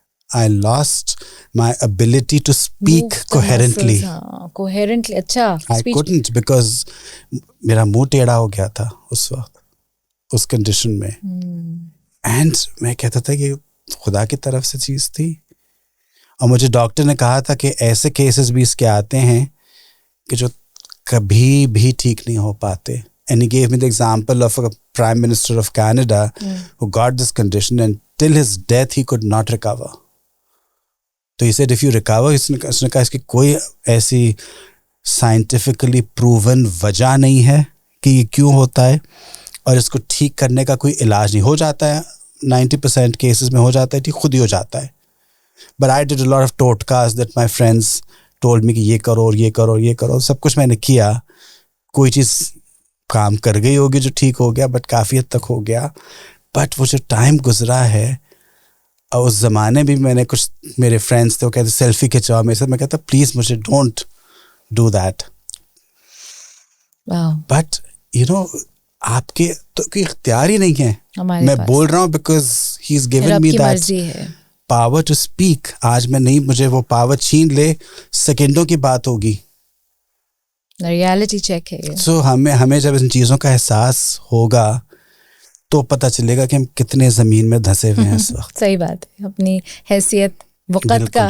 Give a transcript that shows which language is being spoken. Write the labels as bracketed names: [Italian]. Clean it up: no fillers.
[English] I lost my ability to speak coherently. [Urdu] Coherently, اچھا. [English] I couldn't because [Urdu] میرا منہ ٹیڑھا ہو گیا تھا اس وقت, اس کنڈیشن میں. اینڈ میں کہتا تھا کہ خدا کی طرف سے چیز تھی. اور مجھے ڈاکٹر نے کہا تھا کہ ایسے کیسز بھی اس کے آتے ہیں کہ جو کبھی بھی ٹھیک نہیں ہو پاتے. [English] And he gave me the example of a Prime Minister of Canada who got this condition and till his death he could not recover. [Urdu] تو [English] he said if you recover, [Urdu] اس نے کہا اس کی کوئی ایسی سائنٹیفکلی پروون وجہ نہیں ہے کہ یہ کیوں ہوتا ہے, اور اس کو ٹھیک کرنے کا کوئی علاج نہیں. ہو جاتا ہے 90% کیسز میں ہو جاتا ہے ٹھیک, خود ہی ہو جاتا ہے. [English] But I did a lot of totkas that my friends told me [Urdu] کہ یہ کرو اور یہ کرو اور یہ کرو, سب کچھ میں نے کیا, کوئی چیز کام کر گئی ہوگی جو ٹھیک ہو گیا, بٹ کافی حد تک ہو گیا. بٹ وہ جو ٹائم گزرا ہے, اور اس زمانے بھی میں نے کچھ میرے فرینڈس تھے وہ کہتے سیلفی کھنچواؤ میرے ساتھ, میں کہتا پلیز مجھے don't [English] do that. Wow. But you know, [Urdu] آپ کے تو کوئی اختیار ہی نہیں ہے. میں بول رہا ہوں [English] because he's given me that power to speak. [Urdu] آج میں نہیں, مجھے وہ پاور چھین لے, سیکنڈوں کی بات ہوگی. [English] Reality check ہے. [Urdu] سو ہمیں جب ان چیزوں کا احساس ہوگا تو پتہ چلے گا کہ ہم کتنے زمین میں دھسے ہوئے ہیں اس وقت. صحیح بات ہے. اپنی حیثیت وقت کا